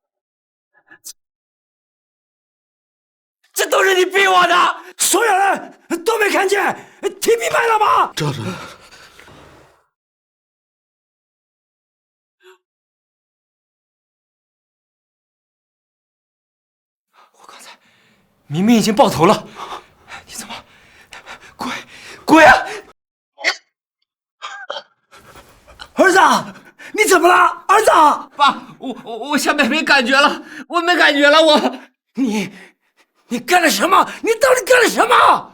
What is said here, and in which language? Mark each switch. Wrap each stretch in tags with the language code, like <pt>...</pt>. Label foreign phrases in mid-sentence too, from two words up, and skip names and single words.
<zh>這都是你逼我的！所有人都沒看見，聽明白了嗎？趙晨，我剛才明明已經爆頭了，你怎麼鬼啊！兒子，你怎麼了？兒子，爸，我下面沒感覺了，我沒感覺了，我你幹了什麼？你到底幹了什麼？</zh>